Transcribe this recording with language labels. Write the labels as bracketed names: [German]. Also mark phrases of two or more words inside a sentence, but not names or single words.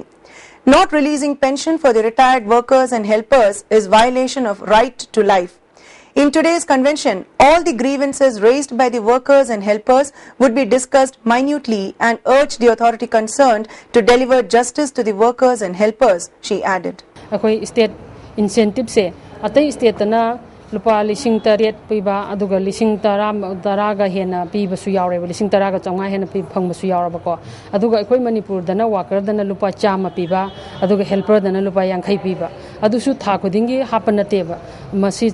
[English] Not releasing pension for the retired workers and helpers is violation of right to life. In today's convention, all the grievances raised by the workers and helpers would be discussed minutely and urged the authority concerned to deliver justice to the workers and helpers, she added. State incentive [Manipuri] se atai state na lupa lising tariat piba aduga lising taraga hena piba su yaure lising taraga chonga hena pi phang su yaura bako aduga akoi Manipur dana worker dana lupa chama piba aduga helper dana lupa 50 piba adu su tha khudingi hapana teba masi